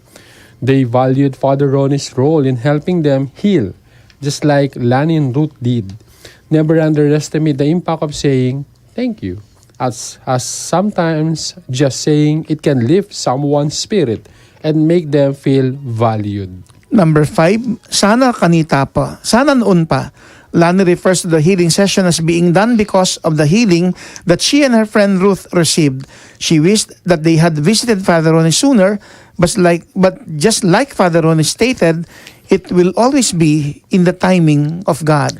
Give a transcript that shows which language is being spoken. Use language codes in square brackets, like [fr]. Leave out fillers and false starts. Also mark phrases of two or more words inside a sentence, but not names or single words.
[en] They valued Father Ronnie's role in helping them heal, just like Lani and Ruth did. Never underestimate the impact of saying thank you. As sometimes just saying it can lift someone's spirit and make them feel valued. Number 5, [tl] sana kanita pa, sana noon pa. [en] Lani refers to the healing session as being done because of the healing that she and her friend Ruth received. She wished that they had visited Father Ronnie sooner, but just like Father Ronnie stated, it will always be in the timing of God.